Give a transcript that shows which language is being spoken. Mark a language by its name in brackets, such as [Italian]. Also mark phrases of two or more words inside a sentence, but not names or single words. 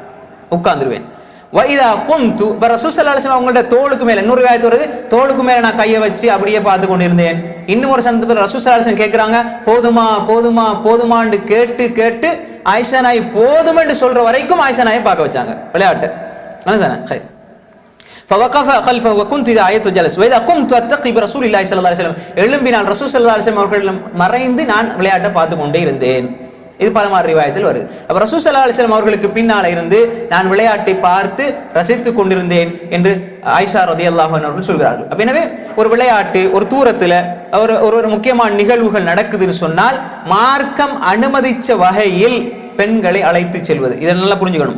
[Arabic] وإذا قمت, [Tamil] ரசூல் [Arabic] صلى الله عليه وسلم [Tamil] அவங்களோட தோளுக்கு மேல, இன்னொரு ஆயத்து வருது, தோளுக்கு மேல நான் கையை வச்சு அப்படியே பார்த்து கொண்டிருந்தேன். இன்னும் ஒரு சந்தர்ப்பத்தில் ரசூல் [Arabic] صلى الله عليه وسلم [Tamil] கேட்கிறாங்க, போதுமா போதுமா போதுமான்னு கேட்டு கேட்டு ஆயிஷா நாயகி போதும் என்று சொல்ற வரைக்கும் ஆயிஷா நாயகி பார்க்க வச்சாங்க விளையாட்டு. [Arabic] فوقف خلفه وكنت اذا ايت جلس واذا قمت اتقي برسول الله صلى الله عليه وسلم, [Tamil] எழும்பினால் ரசூல் [Arabic] صلى الله عليه وسلم [Tamil] அவர்கள் மறைந்து நான் விளையாட்டை பார்த்து கொண்டே இருந்தேன். இது பலமாறு ரிவாயத்தில் வருது. அப்ப ரசூல் [Arabic] صلى الله عليه وسلم [Tamil] அவர்களுக்கு பின்னால இருந்து நான் விளையாட்டை பார்த்து ரசித்துக் கொண்டிருந்தேன் என்று ஆயிஷா [Arabic] رضي الله عنها [Tamil] அவர்கள் சொல்கிறார்கள். அப்ப எனவே ஒரு விளையாட்டு, ஒரு தூரத்துல ஒரு முக்கியமான நிகழ்வுகள் நடக்குதுன்னு சொன்னால் மார்க்கம் அனுமதிச்ச வகையில் பெண்களை அழைத்து செல்வது, இதை நல்லா புரிஞ்சுக்கணும்.